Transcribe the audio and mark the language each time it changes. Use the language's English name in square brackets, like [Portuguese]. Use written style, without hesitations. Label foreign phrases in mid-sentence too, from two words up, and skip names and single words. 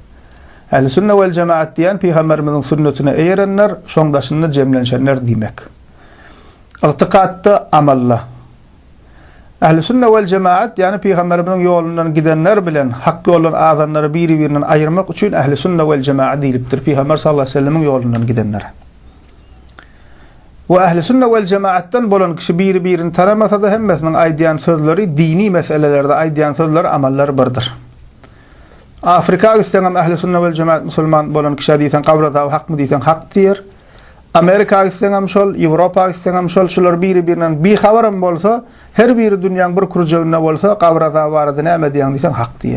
[Turkmen] Ähli sünnet we cemaat diýen Peygamberimiziň sünnetine eýerenler, şoňdaşynda jemlenşenler diýmek. I'tiqadda amalla. Ähli sünnet we cemaat ýani Peygamberimiziň ýolundan gidenler bilen hak ýoldan azanlary biri-birinden aýyrmak üçin ähli sünnet we cemaat diýilipdir. Peygamber [Arabic] صلى الله عليه وسلم'in [Turkmen] ýolundan gidenler. Ve ähli sünnet we cemaatdan bolan kişi biri-birini taramasa da hemmesiniň aýdýan sözleri dini meselelerde aýdýan sözler amallar birdir. Afrika gitseňem ähli sünnet we cemaat musulman bolan kişi diýsen gabrada hakmy diýsen hak diýer. Amerika gitseňem şol, Ýewropa gitseňem şol, şular biri-birinden bir habarym bolsa, her biri dünýäň bir kurjagynda bolsa, gabrada barada näme diýen diýsen hak diýer.